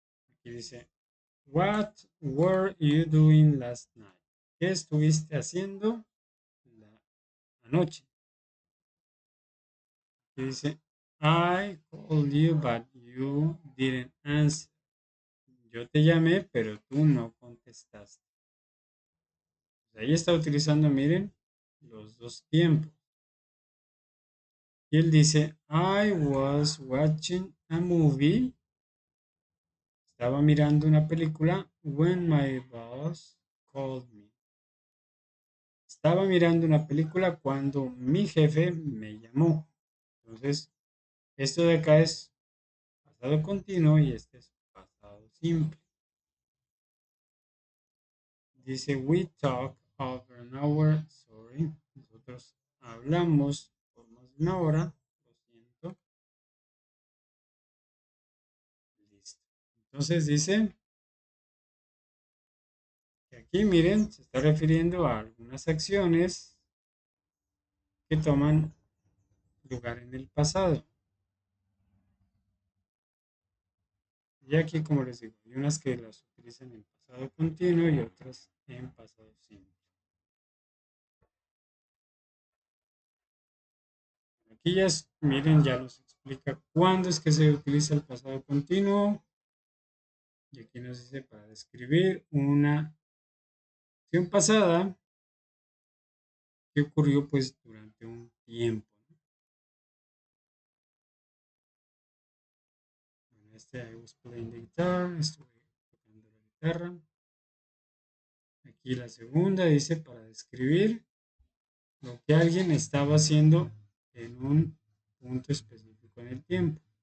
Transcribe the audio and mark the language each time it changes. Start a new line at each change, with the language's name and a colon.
Spanish: Aquí dice,
English: What were you doing last night?
Spanish: ¿Qué estuviste haciendo la anoche? Aquí dice,
English: I called you, but you didn't answer.
Spanish: Yo te llamé, pero tú no contestaste. Pues ahí está utilizando, miren, los dos tiempos. Y él dice,
English: I was watching a movie.
Spanish: Estaba mirando una película
English: when my boss called me.
Spanish: Estaba mirando una película cuando mi jefe me llamó. Entonces, esto de acá es pasado continuo y este es pasado simple. Dice,
English: we talk over an hour. Sorry.
Spanish: Nosotros hablamos por más de una hora. Lo siento. Listo. Entonces dice que aquí, miren, se está refiriendo a algunas acciones que toman lugar en el pasado. Y aquí, como les digo, hay unas que las utilizan en pasado continuo y otras en pasado simple. Aquí ya, miren, ya nos explica cuándo es que se utiliza el pasado continuo. Y aquí nos dice para describir una acción pasada que ocurrió pues durante un tiempo, ¿no?
English: Bueno, I was playing the guitar,
Spanish: estuve tocando la guitarra. Aquí la segunda dice para describir lo que alguien estaba haciendo en un punto específico en el tiempo.